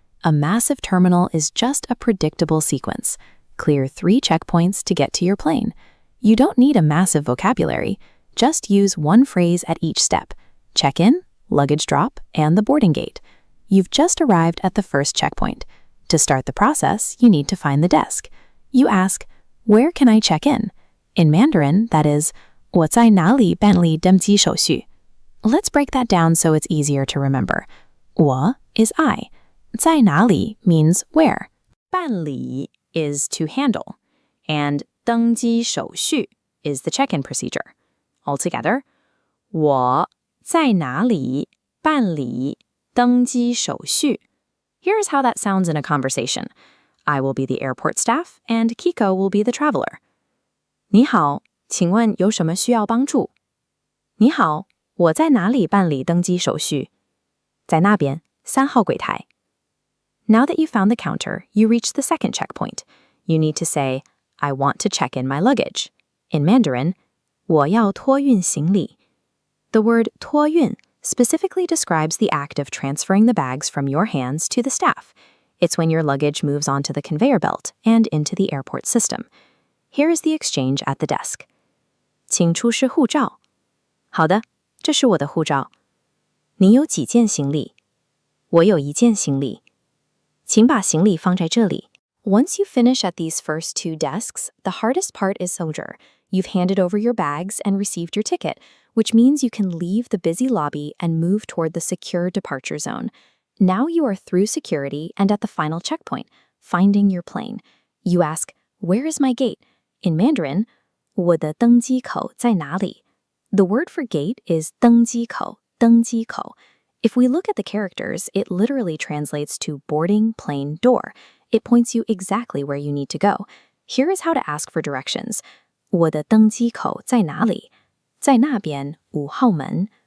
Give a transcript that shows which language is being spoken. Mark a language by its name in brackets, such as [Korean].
[English] A massive terminal is just a predictable sequence. Clear 3 checkpoints to get to your plane. You don't need a massive vocabulary. Just use one phrase at each step. Check-in, luggage drop, and the boarding gate. You've just arrived at the first checkpoint. To start the process, you need to find the desk. You ask, where can I check in? In Mandarin, that is, [Chinese] 我在哪里办理登机手续? [English] Let's break that down so it's easier to remember. 我 is I. 在哪里 means where. 办理 is to handle. And 登机手续 is the check-in procedure. [Chinese] Altogether, 我在哪里办理登机手续? [English] Here's how that sounds in a conversation. I will be the airport staff, and Kiko will be the traveler. [Chinese] 你好，请问有什么需要帮助？你好，我在哪里办理登机手续？在那边，3号柜台。 [English] Now that you found the counter, you reach the second checkpoint. You need to say, I want to check in my luggage. In Mandarin, [Chinese] 我要托运行李. [English] The word 托运 specifically describes the act of transferring the bags from your hands to the staff. It's when your luggage moves onto the conveyor belt and into the airport system. Here is the exchange at the desk. [Chinese] 请出示护照。好的，这是我的护照。你有几件行李？我有1件行李。请把行李放在这里。 [English] Once you finish at these first 2 desks, the hardest part is soldier. You've handed over your bags and received your ticket, which means you can leave the busy lobby and move toward the secure departure zone. Now you are through security and at the final checkpoint, finding your plane. You ask, where is my gate? In Mandarin, [Chinese] 我的登机口在哪里? [English] The word for gate is 登机口, 登机口. If we look at the characters, it literally translates to boarding plane door. It points you exactly where you need to go. Here is how to ask for directions. [Chinese] 我的登机口在哪里?在那边5号门.